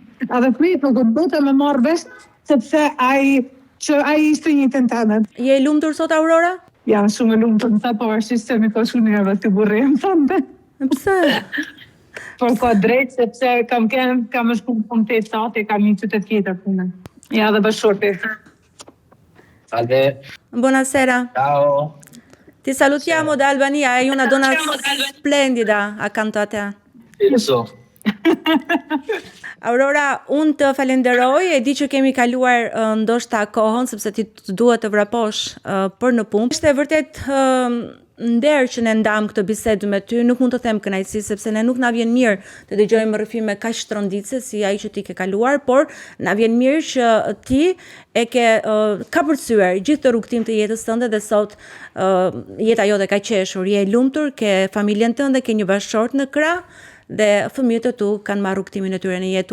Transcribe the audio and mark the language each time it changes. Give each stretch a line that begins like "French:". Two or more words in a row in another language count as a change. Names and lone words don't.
Albanian: Edhe fëmijët nuk u bote me marrë vesh, sepse ai ishte një të në. Je lumtur sot, Aurora? Jam shumë e lumtur, më tha pavarësisht se mi ka shumë nerva të burri, më thonte. Pse? Por ka drejt, sepse kam e shku punë të sate, kam një qytet tjetër punë. Ja, dhe bashkëshorti.
Italian: Salve. Buonasera. Ciao. Ti salutiamo da Albania, hai una donna splendida accanto a te. Eso.
Albanian: Aurora, unë të falenderoj, e di që kemi kaluar ndoshta kohën, sepse ti duhet të vraposh për në punë. Ishte vërtet nder që ne ndam këtë bisedë me ty, nuk mund të them kënaqësi, sepse ne nuk na vjen mirë të dëgjojmë rrëfime kaq shtronditse si ai që ti ke kaluar, por na vjen mirë që ti e ke kapërcyer gjithë të rrugtim të jetës tënde dhe sot jeta jote ka qeshur, je lumtur, ke familjen tënde, ke një bashkëshort në krah dhe fëmijët e tu kanë marrë rrugtimin e tyre në jetë.